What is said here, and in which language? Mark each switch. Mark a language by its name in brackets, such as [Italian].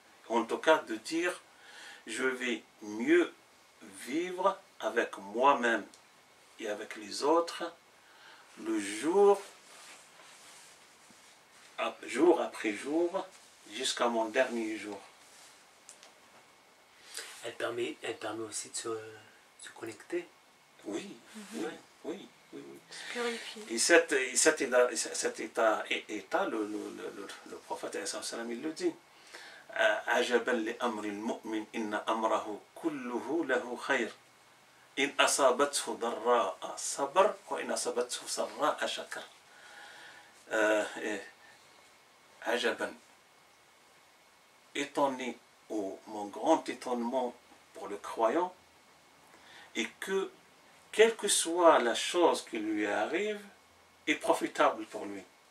[French] En tout cas, de dire, je vais mieux vivre avec moi-même et avec les autres le jour après jour, jusqu'à mon dernier jour. Elle permet aussi de se connecter. Oui, oui. Purifier. Et cet état, le prophète il le dit. [Arabic] عجبا لأمر المؤمن إن أمره كله له خير إن أصابته ضراء صبر وإن أصابته سراء شكر. عجبا, [French] étonné, mon grand étonnement pour le croyant, et que quelle que soit la chose qui lui arrive, est profitable pour lui.